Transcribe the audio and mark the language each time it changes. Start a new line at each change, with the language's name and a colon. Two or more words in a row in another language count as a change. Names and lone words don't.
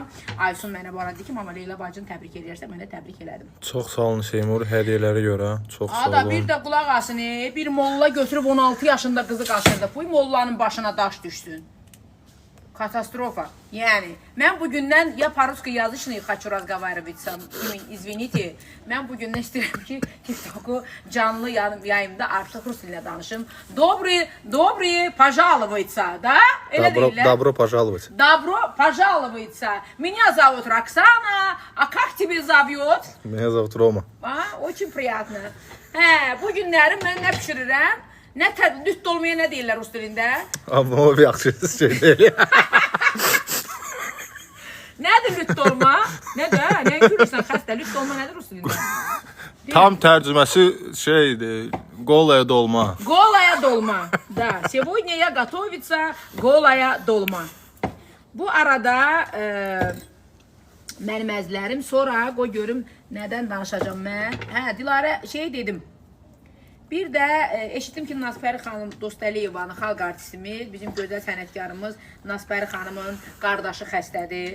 Azerbaijani: Aysun mənə bu arada deyir ki, amma Leyla bacını təbrik edirsə, mən də təbrik elədim. Çox sağ olun Seymur, hədiyyələrə görə. Çox sağ Ada olun. bir də qulaq asın, bir molla götürüb 16 yaşında qızı qaçırdı. Bu mollanın başına daş düşsün. Katastrofa. Yəni, mən bugündən ya по-русски yazış
Russian: не хочу разговаривать, извините.
Azerbaijani: Mən bugündən istəyirəm ki, TikTok'u canlı yayımda artıq rus dilində danışım.
Russian: Добрый пожалуйста, да?
Azerbaijani: Elə deyirlər.
Russian: Добро пожаловать. Добро пожалуйста. Меня зовут Роксана, а как тебя зовут? Меня зовут Рома. Очень приятно.
Azerbaijani: Bu günlərim mən nə pişirirəm? Lüt dolmaya nə deyirlər rus dilində? Amma o bir yaxşı şey deyil. Nədir lüt dolma? Nədir? Nə gülürsən xəstə? Lüt dolma nədir rus dilində? Tam tərcüməsi şeydir, golaya dolma.
Russian: Голая dolma. Да, сегодня я готовится голая dolma.
Azerbaijani: Bu arada mənim əzlərim, sonra qoy görüm nədən danışacağım mən. Dilarə şey dedim. Bir də eşitdim ki, Nazpəri xanım Dostayevanın xalq artistimiz, bizim gözəl sənətkarımız Nazpəri xanımın qardaşı xəstədir.